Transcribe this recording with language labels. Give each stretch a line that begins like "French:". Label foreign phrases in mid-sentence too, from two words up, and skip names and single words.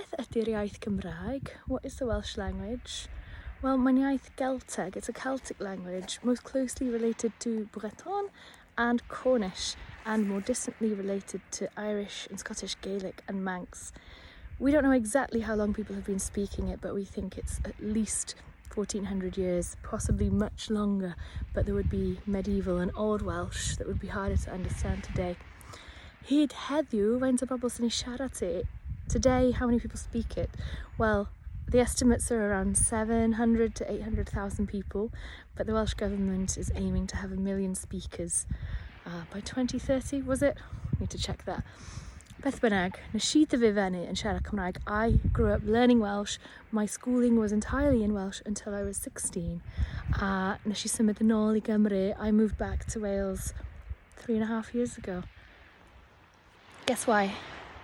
Welsh: ydy'r iaith Gymraeg?
English: What is the Welsh language? Well,
Welsh: mae'n iaith Gelteg.
English: It's a Celtic language, most closely related to Breton and Cornish, and more distantly related to Irish and Scottish Gaelic and Manx. We don't know exactly how long people have been speaking it, but we think it's at least 1400 years, possibly much longer, but there would be medieval and Old Welsh that would be harder to understand today.
Welsh: Hyd heddiw, faint o bobl sy'n ei siarad e?
English: Today, how many people speak it? Well, the estimates are around 700 to 800,000 people, but the Welsh Government is aiming to have 1 million speakers by 2030, was it? Need to check that.
Welsh: Beth bynnag, nes I ddyfu yn siarad Cymraeg.
English: I grew up learning Welsh. My schooling was entirely in Welsh until I was 16.
Welsh: Nes I symud yn ôl I Gymru.
English: I moved back to Wales 3.5 years ago. Guess why?